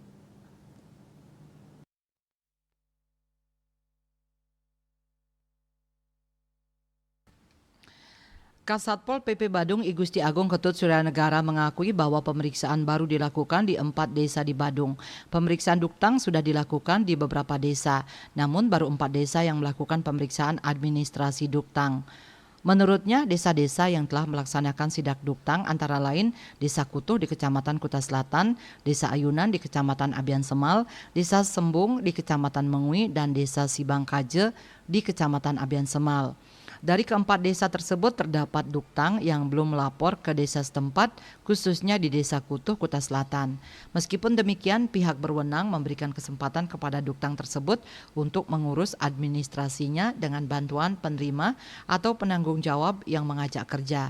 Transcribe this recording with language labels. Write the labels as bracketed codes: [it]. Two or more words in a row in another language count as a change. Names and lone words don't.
[id] Kasatpol PP Badung I Gusti Agung Ketut Suryanegara mengakui bahwa pemeriksaan baru dilakukan di 4 desa di Badung. Pemeriksaan Duktang sudah dilakukan di beberapa desa, namun baru 4 desa yang melakukan pemeriksaan administrasi Duktang. Menurutnya, desa-desa yang telah melaksanakan sidak Duktang antara lain Desa Kutuh di Kecamatan Kuta Selatan, Desa Ayunan di Kecamatan Abian Semal, Desa Sembung di Kecamatan Mengui, dan Desa Sibangkaje di Kecamatan Abian Semal. Dari keempat desa tersebut terdapat Duktang yang belum melapor ke desa setempat, khususnya di Desa Kutuh, Kuta Selatan. Meskipun demikian, pihak berwenang memberikan kesempatan kepada Duktang tersebut untuk mengurus administrasinya dengan bantuan penerima atau penanggung jawab yang mengajak kerja.